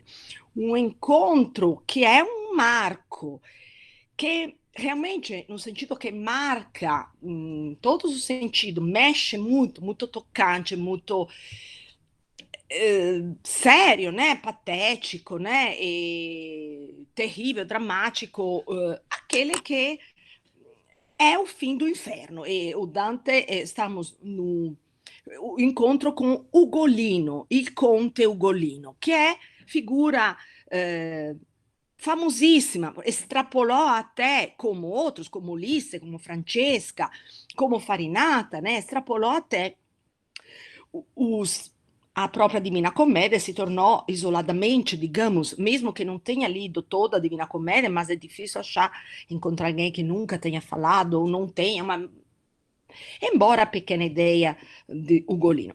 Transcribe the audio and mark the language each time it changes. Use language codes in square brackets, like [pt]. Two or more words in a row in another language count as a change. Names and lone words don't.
[pt] Um encontro que é um marco, que realmente, no sentido que marca em todos os sentidos, mexe muito, muito tocante, muito sério, né? Patético, né? E terrível, dramático, aquele que é o fim do inferno. E o Dante, estamos no incontro com Ugolino, [it] il conte Ugolino, che è figura famosissima, [pt] extrapolou até como outros, como Ulisse, como Francesca, como Farinata, né? Extrapolou até os a própria Divina Comédia se tornou isoladamente, digamos, mesmo que não tenha lido toda a Divina Comédia, mas é difícil achar, encontrar alguém que nunca tenha falado ou não tenha uma embora a pequena ideia de Ugolino.